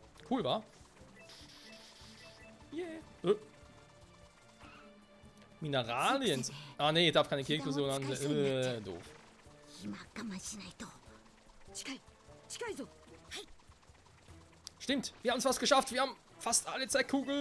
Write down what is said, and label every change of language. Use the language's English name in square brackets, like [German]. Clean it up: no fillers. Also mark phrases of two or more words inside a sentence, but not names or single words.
[German] cool, wa? Yeah. Mineralien. Ah, nee, ich darf keine Kegel-Fusion an. Doof. [Japanese] 今我慢しないと。近い、近いぞ。はい。 [German] Stimmt, wir haben es fast geschafft. Wir haben fast alle Zeitkugeln.